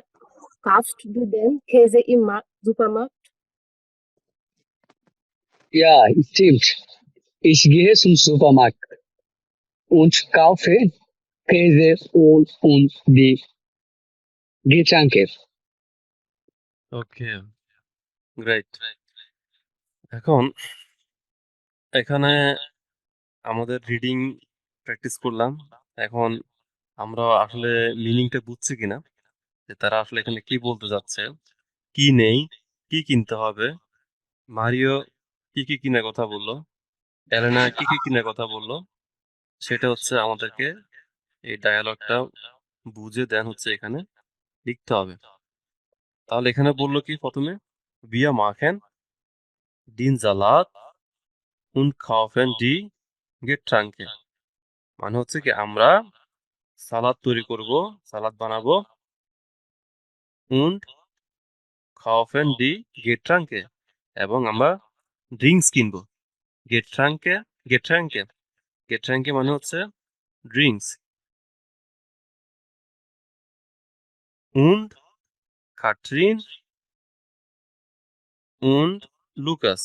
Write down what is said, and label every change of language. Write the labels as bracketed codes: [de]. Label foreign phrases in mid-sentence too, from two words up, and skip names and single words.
[de] Kaufst du den Käse im Supermarkt? Ja, stimmt. Ich gehe zum Supermarkt und kaufe Käse und die Getränke. [en] okay, great. [bn] এখন এখানে আমাদের [en] reading practice [bn] করলাম। এখন আমরা আসলে মিনিংটা বুঝছি কিনা, যে তারা আসলে এখানে কি বলতে যাচ্ছে, কি নেই, কি কিনতে হবে, মারিও কি কিনার কথা বললো, এলেনা কি কিনার কথা বললো, সেটা হচ্ছে আমাদেরকে এই ডায়ালগটা বুঝে দেন হচ্ছে এখানে লিখতে হবে। তাহলে এখানে বললো কি প্রথমে, [de] wir machen den Salat und kaufen die Getränke। [bn] মানে হচ্ছে কি আমরা সালাদ তৈরি করব, সালাদ বানাবো, [de] und kaufen die Getränke, [bn] এবং আমরা ড্রিঙ্কস কিনবো। Getränke গেট্রাঙ্কে মানে হচ্ছে ড্রিঙ্কস। [de] und Katrin und Lukas।